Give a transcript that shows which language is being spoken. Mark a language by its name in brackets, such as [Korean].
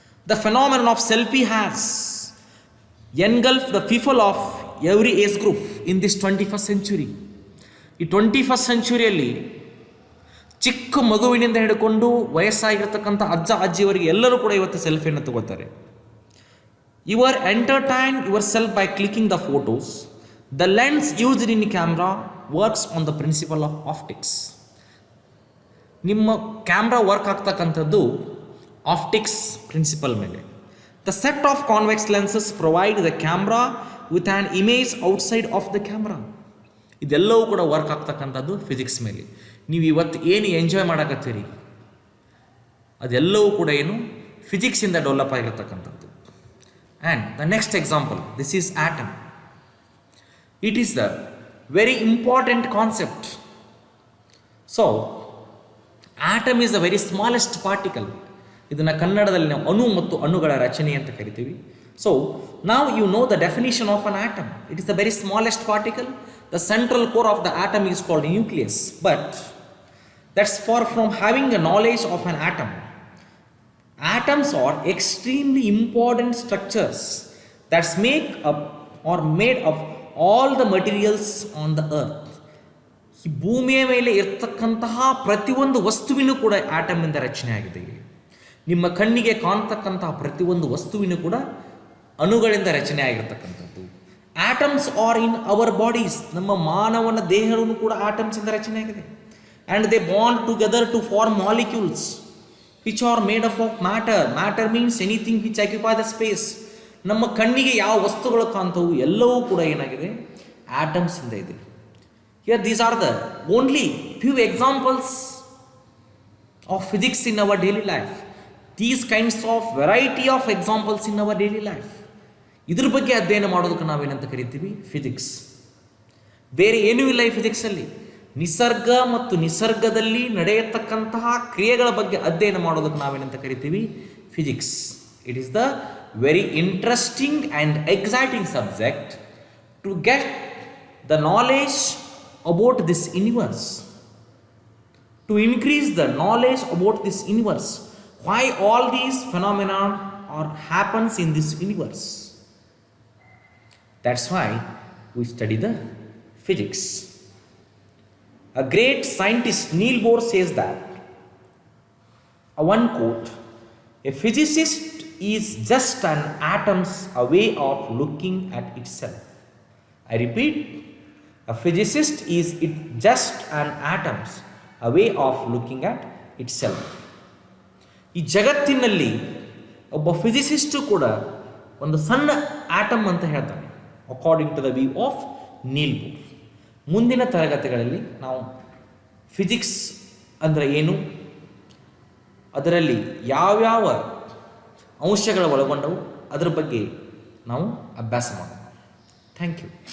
[English] The phenomenon of selfie has engulf the people of every age group in this 21st century. [Kannada] ಈ 21st centuryಯಲ್ಲಿ ಚಿಕ್ಕ ಮಗುವಿನಿಂದ ಹಿಡ್ಕೊಂಡು ವಯಸ್ಸಾಗಿರ್ತಕ್ಕಂಥ ಅಜ್ಜ ಅಜ್ಜಿಯವರಿಗೆ ಎಲ್ಲರೂ ಕೂಡ ಇವತ್ತು ಸೆಲ್ಫಿಯನ್ನು ತಗೋತಾರೆ. [English] You are entertain yourself by clicking the photos. The lens used in camera works on the principle of optics. [Kannada] ನಿಮ್ಮ camera work ಆಗ್ತಕ್ಕಂಥದ್ದು ಆಪ್ಟಿಕ್ಸ್ ಪ್ರಿನ್ಸಿಪಲ್ ಮೇಲೆ. [English] The set of convex lenses provide the camera with an image outside of the camera. [Kannada] ಇದೆಲ್ಲವೂ ಕೂಡ work ಆಗ್ತಕ್ಕಂಥದ್ದು physics ಮೇಲೆ. ನೀವು ಇವತ್ತು ಏನು ಎಂಜಾಯ್ ಮಾಡಕತ್ತೀರಿ ಅದೆಲ್ಲವೂ ಕೂಡ ಏನು ಫಿಸಿಕ್ಸಿಂದ ಡೆವಲಪ್ ಆಗಿರ್ತಕ್ಕಂಥದ್ದು. [English] And the next example, this is atom. It is the very important concept. So atom is the very smallest particle. [Kannada] ಇದನ್ನು ಕನ್ನಡದಲ್ಲಿ ನಾವು ಅಣು ಮತ್ತು ಅಣುಗಳ ರಚನೆ ಅಂತ ಕರಿತೀವಿ. ಸೊ ನಾವು [English] You know the definition of an atom. It is the very smallest particle. The central core of the atom is called nucleus. But that's far from having a knowledge of an atom. Atoms are extremely important structures that make up or made of all the materials on the earth. [Kannada] ಈ ಭೂಮಿಯ ಮೇಲೆ ಇರ್ತಕ್ಕಂತಹ ಪ್ರತಿಯೊಂದು ವಸ್ತುವಿನೂ ಕೂಡ ಆಟಮಿಂದ ರಚನೆ ಆಗಿದೆ. ನಿಮ್ಮ ಕಣ್ಣಿಗೆ ಕಾಣ್ತಕ್ಕಂತಹ ಪ್ರತಿಯೊಂದು ವಸ್ತುವಿನೂ ಕೂಡ ಅಣುಗಳಿಂದ ರಚನೆ ಆಗಿರ್ತಕ್ಕಂಥದ್ದು. [English] Atoms are in our bodies. [Kannada] ನಮ್ಮ ಮಾನವನ ದೇಹವನ್ನು ಕೂಡ ಆಟಮ್ಸಿಂದ ರಚನೆ ಆಗಿದೆ. [English] And they bond together to form molecules which are made up of matter. Matter means anything which occupy the space. [Kannada] ನಮ್ಮ ಕಣ್ಣಿಗೆ ಯಾವ ವಸ್ತುಗಳು ಕಾಣ್ತವು ಎಲ್ಲವೂ ಕೂಡ ಏನಾಗಿದೆ, ಆಟಮ್ಸ್ ಇಂದ ಇದೆ. [English] Here these are the only few examples of physics in our daily life. These kinds of variety of examples in our daily life. [Kannada] ಇದ್ರ ಬಗ್ಗೆ ಅಧ್ಯಯನ ಮಾಡೋದಕ್ಕೆ ನಾವೇನಂತ ಕರಿತೀವಿ, ಫಿಸಿಕ್ಸ್. ಬೇರೆ ಏನೂ ಇಲ್ಲ ಈ ಫಿಸಿಕ್ಸಲ್ಲಿ. ನಿಸರ್ಗ ಮತ್ತು ನಿಸರ್ಗದಲ್ಲಿ ನಡೆಯತಕ್ಕಂತಹ ಕ್ರಿಯೆಗಳ ಬಗ್ಗೆ ಅಧ್ಯಯನ ಮಾಡೋದಕ್ಕೆ ನಾವೇನಂತ ಕರಿತೀವಿ, physics. [English] It is the very interesting and exciting subject to get the knowledge about this universe, to increase the knowledge about this universe, why all these phenomena are happens in this universe. That's why we study the physics. A great scientist Niels Bohr says that, one quote, a physicist is just an atom's way of looking at itself. I repeat, a physicist is just an atom's way of looking at itself. [Kannada] ಈ ಜಗತ್ತಿನಲ್ಲಿ ಒಬ್ಬ ಫಿಸಿಸಿಸ್ಟು ಕೂಡ ಒಂದು ಸಣ್ಣ atom ಅಂತ ಹೇಳ್ತಾನೆ, [English] According to the view of Niels Bohr. [Kannada] ಮುಂದಿನ ತರಗತಿಗಳಲ್ಲಿ ನಾವು ಫಿಸಿಕ್ಸ್ ಅಂದರೆ ಏನು, ಅದರಲ್ಲಿ ಯಾವ್ಯಾವ ಅಂಶಗಳು ಒಳಗೊಂಡವು ಅದರ ಬಗ್ಗೆ ನಾವು ಅಭ್ಯಾಸ ಮಾಡೋಣ. [English] Thank you.